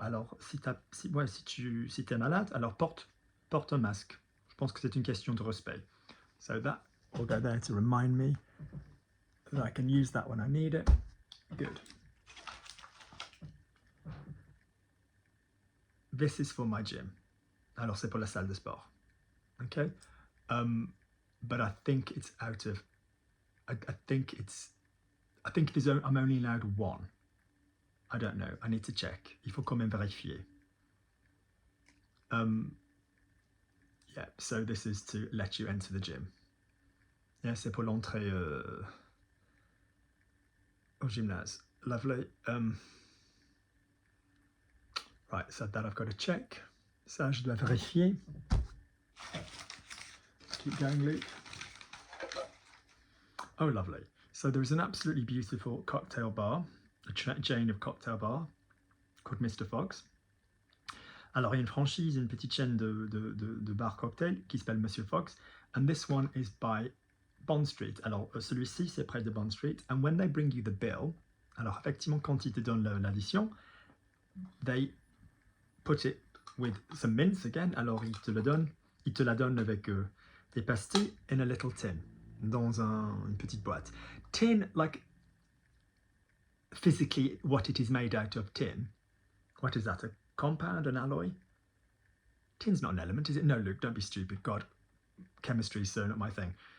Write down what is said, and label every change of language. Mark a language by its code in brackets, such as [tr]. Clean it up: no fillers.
[fr] Alors si t'es malade, alors porte un masque. Je pense que c'est une question de respect. [en] So that will go there to remind me that I can use that when I need it. Good. This is for my gym. [fr] Alors c'est pour la salle de sport. [en] Okay? But I think it's out of, I think I'm only allowed one. I don't know, I need to check. [fr] Il faut quand même vérifier. [en] Yeah, so this is to let you enter the gym. [fr] Yeah, c'est pour l'entrée au gymnase. [en] Lovely. Right, so that I've got to check. [fr] Ça, je dois vérifier. [en] Keep going, Luke. Oh, lovely. So there is an absolutely beautiful cocktail bar, a chain of cocktail bar called Mr. Fox. [fr] Alors, il y a une franchise, une petite chaîne de bar cocktail qui s'appelle Monsieur Fox. [en] And this one is by Bond Street. [fr] Alors, celui-ci, c'est près de Bond Street. [en] And when they bring you the bill, [fr] alors effectivement, quand ils te donnent l'addition, [en] they put it with some mints again. [fr] Alors, ils te la donnent avec des pastilles [en] in a little tin, [fr] dans une petite boîte. [en] Tin, like, physically, what it is made out of tin. What is that, a compound, an alloy? Tin's not an element, is it? No, Luke, don't be stupid. God, chemistry is so not my thing.